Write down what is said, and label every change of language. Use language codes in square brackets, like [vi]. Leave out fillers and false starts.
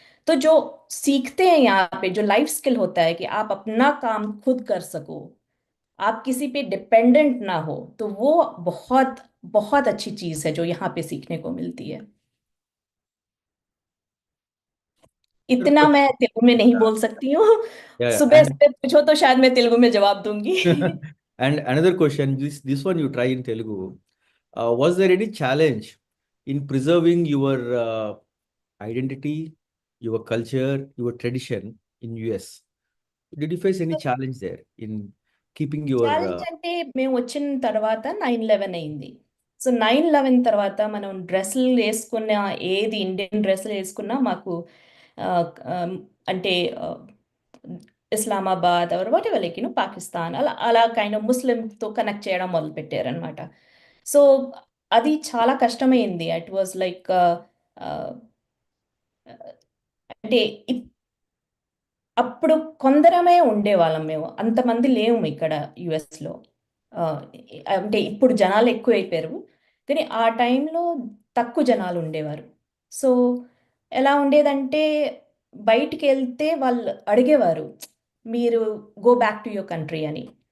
[hi] तो जो सीखते हैं यहाँ पे, जो लाइफ स्किल होता है कि आप अपना काम खुद कर सको, आप किसी पे डिपेंडेंट ना हो, तो वो बहुत बहुत अच्छी चीज है जो यहाँ पे सीखने को मिलती है। इतना मैं तेलुगु में नहीं बोल सकती हूँ। [en] Yeah, [hi] सुबह सुबह पूछो तो शायद मैं तेलुगु में जवाब दूंगी। [en] and another question, this one you try in Telugu. Was there any challenge in preserving your identity, your culture, your tradition in US? Did you face any challenge there in keeping your [te] challenge అంటే మేము వచ్చిన తర్వాత 9/11 అయింది. So 9/11 తర్వాత మనం డ్రెస్సులు వేసుకున్న, ఏది ఇండియన్ డ్రెస్సులు వేసుకున్నా మాకు ఆ, ఆ, అంటే [en] Islamabad or whatever, like, Pakistan, ala kind of Muslim to connect [te] చేయడం మొదలు పెట్టారనమాట. సో అది చాలా కష్టమైంది. [en] it was like [te] అంటే అప్పుడు కొందరమే ఉండేవాళ్ళం మేము. అంతమంది లేము ఇక్కడ యుఎస్లో. అంటే ఇప్పుడు జనాలు ఎక్కువైపోయారు. కానీ ఆ టైంలో తక్కువ జనాలు ఉండేవారు. సో ఎలా ఉండేదంటే బయటికి వెళ్తే వాళ్ళు అడిగేవారు, మీరు [en] go back to your country [te] అని.